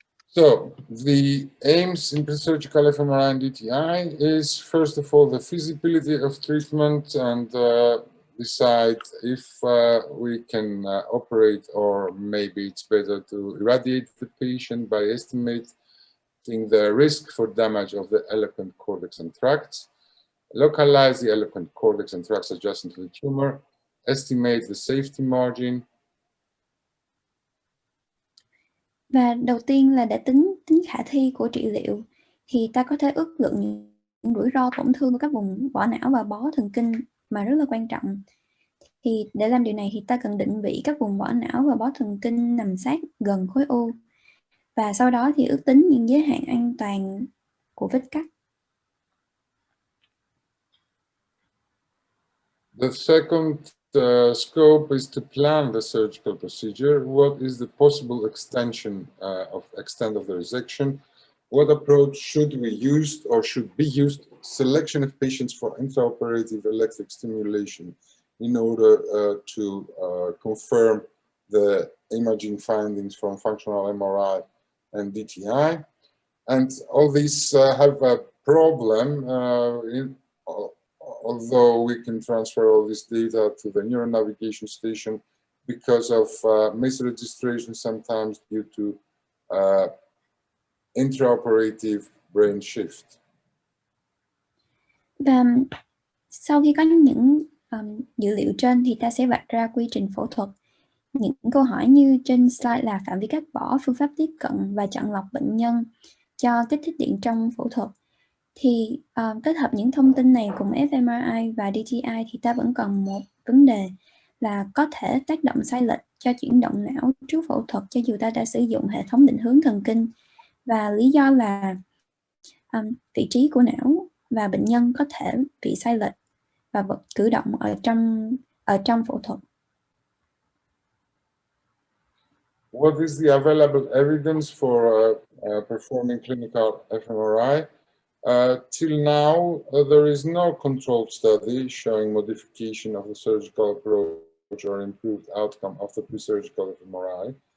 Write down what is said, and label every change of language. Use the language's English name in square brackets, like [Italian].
[English] So the aims in pre-surgical fMRI and DTI is, first of all, the feasibility of treatment and decide if we can operate, or maybe it's better to irradiate the patient by estimating the risk for damage of the eloquent cortex and tracts, localize the eloquent cortex and tracts adjacent to the tumor, estimate the safety margin. [Vietnamese] Và đầu tiên là để tính khả thi của trị liệu thì ta có thể ước lượng những rủi ro tổn thương của các vùng vỏ não và bó thần kinh mà rất là quan trọng. Thì để làm điều này thì ta cần định vị các vùng vỏ não và bó thần kinh nằm sát gần khối u. Và sau đó thì ước tính những giới hạn an toàn của vết cắt. [English] The second scope is to plan the surgical procedure. What is the possible extent of the resection? what approach should we use or should be used? Selection of patients for intraoperative electric stimulation in order to confirm the imaging findings from functional MRI and DTI. And all these have a problem, although we can transfer all this data to the neuronavigation station because of misregistration, sometimes due to intraoperative brain shift. [Vietnamese] Và sau khi có những dữ liệu trên thì ta sẽ vạch ra quy trình phẫu thuật. Những câu hỏi như trên slide là phạm vi cắt bỏ, phương pháp tiếp cận và chọn lọc bệnh nhân cho kích thích điện trong phẫu thuật. Thì kết hợp những thông tin này cùng fMRI và DTI thì ta vẫn còn một vấn đề là có thể tác động sai lệch cho chuyển động não trước phẫu thuật cho dù ta đã sử dụng hệ thống định hướng thần kinh. Và lý do là vị trí của não và bệnh nhân có thể bị sai lệch và cử động ở trong phẫu thuật. [English] What is the available evidence for performing clinical fMRI? Till now, there is no controlled study showing modification of the surgical approach or improved outcome of the pre-surgical fMRI.